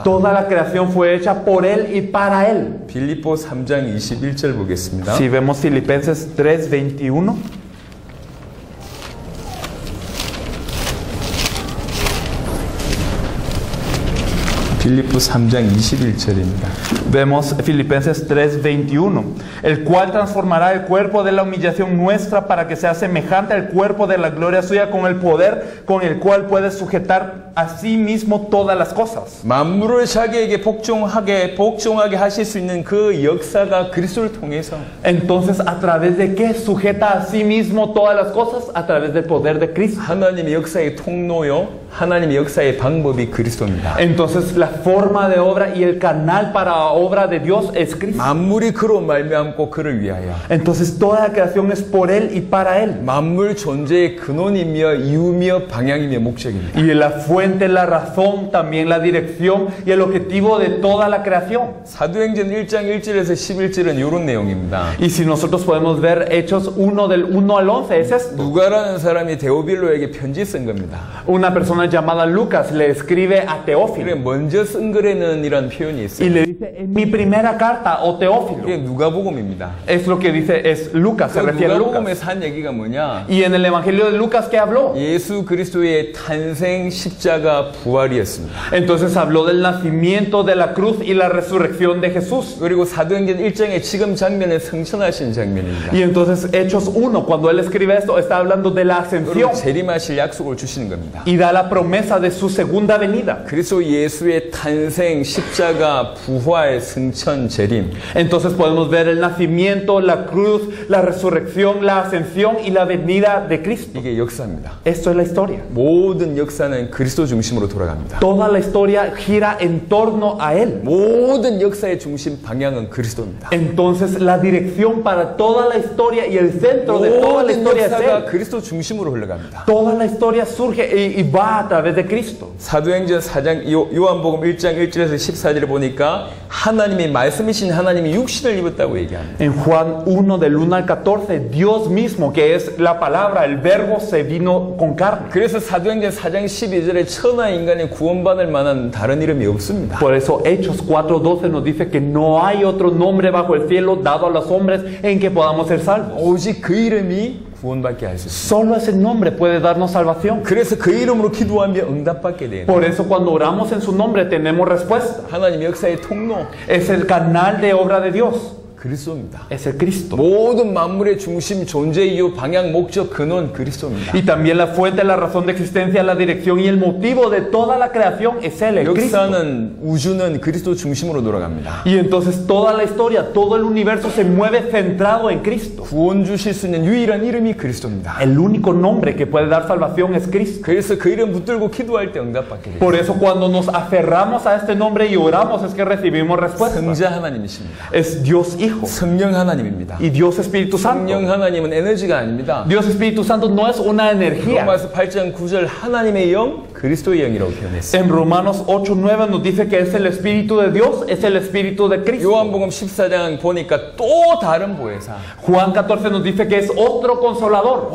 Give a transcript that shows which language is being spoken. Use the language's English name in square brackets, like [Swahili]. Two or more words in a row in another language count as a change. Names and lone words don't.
[Spanish] Toda la creación fue hecha por él y para él. [Korean] 빌립보 3장 21절 보겠습니다. [Spanish] Si vemos Filipenses 3:21. [Korean] 빌립보 3장 21절입니다. [Spanish] Vemos Filipenses 3:21, el cual transformará el cuerpo de la humillación nuestra para que sea semejante al cuerpo de la gloria suya con el poder con el cual puede sujetar a sí mismo todas las cosas. [Korean] 만물을 자기에게 복종하게 하실 수 있는 그 역사가 그리스도를 통해서 [Spanish] Entonces, ¿a través de qué sujeta a sí mismo todas las cosas? A través del poder de Cristo. [Korean] 하나님의 역사의 통로요, 하나님의 역사의 방법이 그리스도입니다. [Spanish] Entonces, la forma de obra y el canal para la obra de Dios es Cristo. [Korean] 만물이 그로 말미암고 그를 위하여. [Spanish] Entonces toda la creación es por Él y para Él. [Korean] 만물 존재의 근원이며 이유며 방향이며 목적입니다. [Spanish] Y la fuente, la razón, también la dirección y el objetivo de toda la creación. [Korean] 사도행전 1장 1절에서 11절은 이런 내용입니다. [Spanish] Y si nosotros podemos ver Hechos 1 del 1 al 11, es esto. [Korean] 누가라는 사람이 데오빌로에게 편지 쓴 겁니다. [Spanish] Una persona llamada Lucas le escribe a [Korean] 그래 [Spanish] Teófilo [Korean] 먼저 쓴 글에는 이란 표현이 [Spanish] y [Korean] 있어요. [Spanish] le dice, en mi primera carta, o Teófilo. [Korean] 그게 누가복음입니다. [Spanish] Es lo que dice, es Lucas, se [Korean] 그 [Spanish] refiere a Lucas. [Korean] 누가복음에서 한 얘기가 뭐냐? [Spanish] Y en el Evangelio de Lucas, ¿qué habló? [Korean] 예수 그리스도의 탄생, 십자가, 부활이었습니다. [Spanish] Entonces habló del nacimiento, de la cruz y la resurrección de Jesús. [Korean] 그리고 사도행전 1장의 지금 장면은 승천하신 장면입니다. [Spanish] Y entonces Hechos 1, cuando él escribe esto, está hablando de la ascensión [Korean] 그리고 재림하실 약속을 주시는 겁니다. [Spanish] y da la promesa de su segunda venida. [Korean] 그리스도 예수의 탄생, 십자가, 부활, 승천, 재림. [Spanish] Entonces podemos ver el nacimiento, la cruz, la resurrección, la ascensión y la venida de Cristo. [Korean] 이게 역사입니다. [Spanish] Esto es la historia. [Korean] 모든 역사는 그리스도 중심으로 돌아갑니다. [Spanish] Toda la historia gira en torno a Él. [Korean] 모든 역사의 중심 방향은 그리스도입니다. [Spanish] Entonces la dirección para toda la historia y el centro de toda la [Korean] 모든 [Spanish] historia es [Korean] 역사가 [Spanish] Él. [Korean] 그리스도 중심으로 흘러갑니다. [Spanish] Toda la historia surge y va a través de Cristo. [Korean] 사도행전 4장 요한복음 1장 1절에서 14절을 보니까 하나님이 말씀이신 하나님이 육신을 입었다고 얘기합니다. [Spanish] En Juan 1 del 1 al 14, Dios mismo, que es la palabra, el verbo, se vino con carne. [Korean] 그래서 사도행전 4장 12절에 천하 인간이 구원받을 만한 다른 이름이 없습니다. [Spanish] Por eso Hechos 4:12 nos dice que no hay otro nombre bajo el cielo dado a los hombres en que podamos ser salvos. [Korean] 오직 그 이름이 구원받게 할 수 있습니다. [Spanish] Solo ese nombre puede darnos salvación. [Korean] 그래서 그 이름으로 기도하며 응답받게 되는 [Spanish] Por eso cuando oramos en su nombre tenemos respuesta. [Korean] 하나님 역사의 통로 [Spanish] Es el canal de obra de Dios. [Korean] 그리스도입니다. [Spanish] Es el Cristo. [Korean] 모든 만물의 중심, 존재 이유, 방향, 목적, 근원 그리스도입니다. [Spanish] Y también la fuente, la razón de existencia, la dirección y el motivo de toda la creación es Él, el Cristo. [Korean] 역사는 우주는 그리스도 중심으로 돌아갑니다. [Spanish] Y entonces toda la historia, todo el universo se mueve centrado en Cristo. [Korean] 구원 주실 수 있는 유일한 이름이 그리스도입니다. [Spanish] El único nombre que puede dar salvación es Cristo. [Korean] 그래서 그 이름 붙들고 기도할 때 응답받게 돼요. [Spanish] Por eso cuando nos aferramos a este nombre y oramos es que recibimos respuesta. [Korean] 성자 하나님이십니다. [Spanish] Es Dios Hijo [Korean] 성령 하나님입니다. [Spanish] y Dios Espíritu Santo. [Korean] 성령 하나님은 에너지가 아닙니다. [Spanish] Dios Espíritu Santo no es una energía. [Korean] 로마서 8장 9절 하나님의 영, 그리스도의 영이라고 표현했어요. [Spanish] En Romanos 8:9 nos dice que es el Espíritu de Dios, es el Espíritu de Cristo. [Korean] 요한복음 14장 보니까 또 다른 보혜사. [Spanish] Juan 14 nos dice que es otro consolador.